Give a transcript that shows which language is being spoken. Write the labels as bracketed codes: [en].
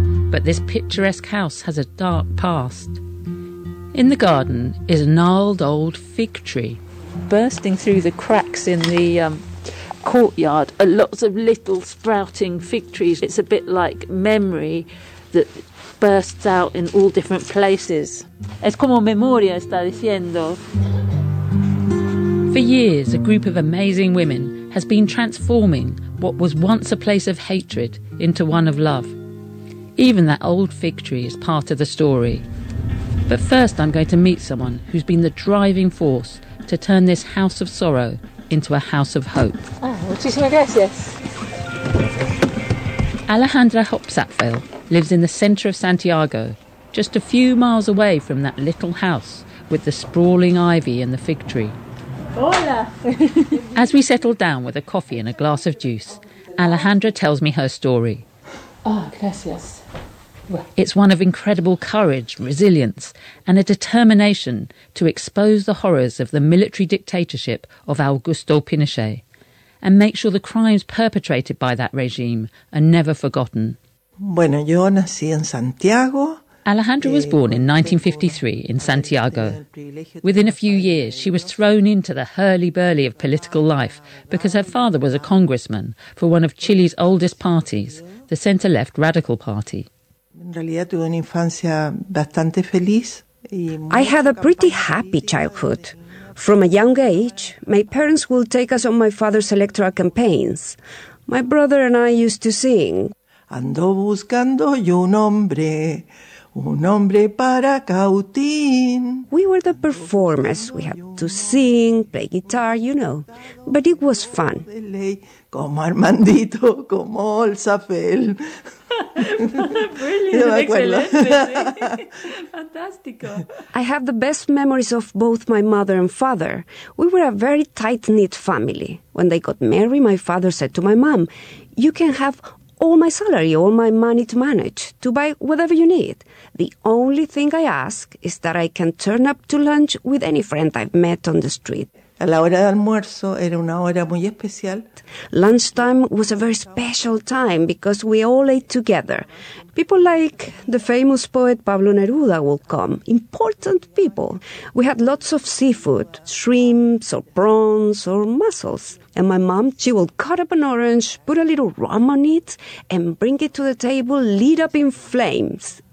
[en] But this picturesque house has a dark past. In the garden is a gnarled old fig tree. Bursting through the cracks in the courtyard are lots of little sprouting fig trees. It's a bit like memory that bursts out in all different places. [es] Es como memoria, está diciendo. [en] For years, a group of amazing women has been transforming what was once a place of hatred into one of love. Even that old fig tree is part of the story. But first, I'm going to meet someone who's been the driving force to turn this house of sorrow into a house of hope. [es] Ah, muchísimas gracias. [en] Alejandra Hopsatfeil lives in the centre of Santiago, just a few miles away from that little house with the sprawling ivy and the fig tree. [es] Hola. [en] As we settle down with a coffee and a glass of juice, Alejandra tells me her story. [es] Ah, gracias. [en] It's one of incredible courage, resilience, and a determination to expose the horrors of the military dictatorship of Augusto Pinochet and make sure the crimes perpetrated by that regime are never forgotten. [es] Bueno, yo nací en Santiago. [en] Alejandra was born in 1953 in Santiago. Within a few years, she was thrown into the hurly-burly of political life because her father was a congressman for one of Chile's oldest parties, the centre-left Radical Party. I had a pretty happy childhood. From a young age, my parents would take us on my father's electoral campaigns. My brother and I used to sing. [es] Ando buscando yo un hombre para cautín. [en] We were the performers. We had to sing, play guitar, you know. But it was fun. [es] Como Armandito, como el Zafel. [en] Brilliant, excellent, really. [es] Fantastico. [en] I have the best memories of both my mother and father. We were a very tight-knit family. When they got married, my father said to my mom, you can have all my salary, all my money to manage, to buy whatever you need. The only thing I ask is that I can turn up to lunch with any friend I've met on the street. [es] A la hora de almuerzo era una hora muy especial. [en] Lunchtime was a very special time because we all ate together. People like the famous poet Pablo Neruda would come, important people. We had lots of seafood, shrimps or prawns or mussels. And my mom, she would cut up an orange, put a little rum on it, and bring it to the table, lit up in flames.